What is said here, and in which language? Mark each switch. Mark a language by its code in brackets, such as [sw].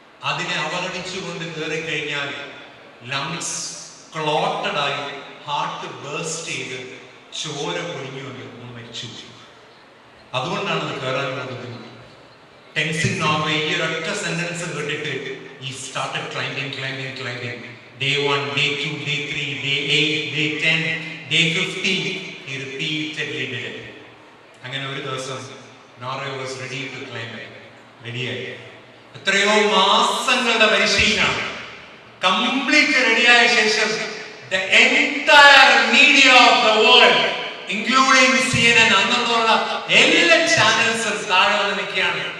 [ml] അതിനെ അവഗണിച്ചുകൊണ്ട് കയറി കഴിഞ്ഞാൽ ലങ്സ് ക്ലോട്ടഡ് ആയി ഹാർട്ട് ബേസ്റ്റ് ചെയ്ത് ചോര പൊഴിഞ്ഞുകൊണ്ട് നമ്മൾ മരിച്ചു. അതുകൊണ്ടാണ് അത് കയറാനുള്ള ബുദ്ധിമുട്ട്. ടെൻസിംഗ് നോർവേ ഈ ഒരൊറ്റ സെന്റൻസ് കേട്ടിട്ട് [en] He started climbing. Day 1, day 2, day 3, day 8, day 10, day 15, he repeatedly did it. [ml] അങ്ങനെ ഒരു ദിവസം Norway [en] Was ready to climb. [ml] റെഡിയായി. എത്രയോ മാസങ്ങളുടെ പരിശീലനം കംപ്ലീറ്റ് റെഡിയായ ശേഷം [en] the entire media of the world, including CNN, [ml] അന്നുള്ള എല്ലാ ചാനൽസും താഴെ വന്ന് നിൽക്കുകയാണ്.